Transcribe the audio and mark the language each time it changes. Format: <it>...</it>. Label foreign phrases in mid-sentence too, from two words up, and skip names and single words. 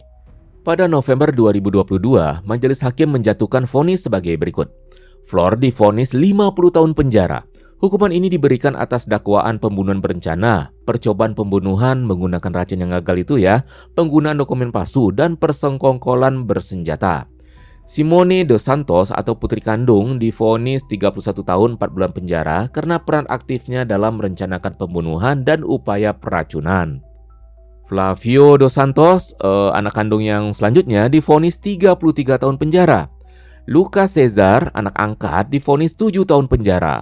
<id>Pada November 2022, majelis hakim menjatuhkan vonis sebagai berikut. Flor divonis 50 tahun penjara. Hukuman ini diberikan atas dakwaan pembunuhan berencana, percobaan pembunuhan menggunakan racun yang gagal itu ya, penggunaan dokumen palsu, dan persengkongkolan bersenjata. Simone dos Santos atau putri kandung divonis 31 tahun 4 bulan penjara karena peran aktifnya dalam merencanakan pembunuhan dan upaya peracunan. Flavio dos Santos, anak kandung yang selanjutnya, divonis 33 tahun penjara. Lucas Cesar, anak angkat, divonis 7 tahun penjara.</id>